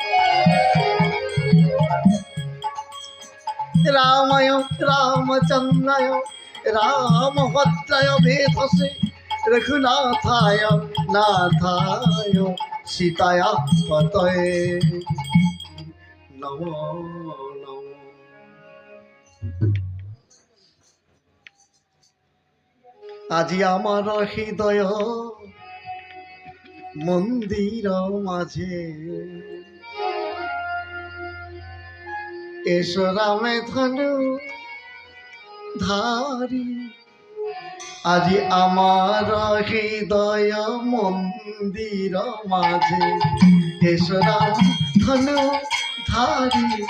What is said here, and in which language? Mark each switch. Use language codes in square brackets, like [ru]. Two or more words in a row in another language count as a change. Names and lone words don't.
[sa] রামায় রামচন্দ্রায় রামভদ্রায় ভেধসে রঘুনাথায় নাথায় সীতায় পতয়ে নমো নমো। [bn] আজি আমার হৃদয় মন্দির মাঝে এসো রামে ধনু ধারি। আজি আমার হৃদয় মন্দির মাঝে এসো রাম ধনু ধারি।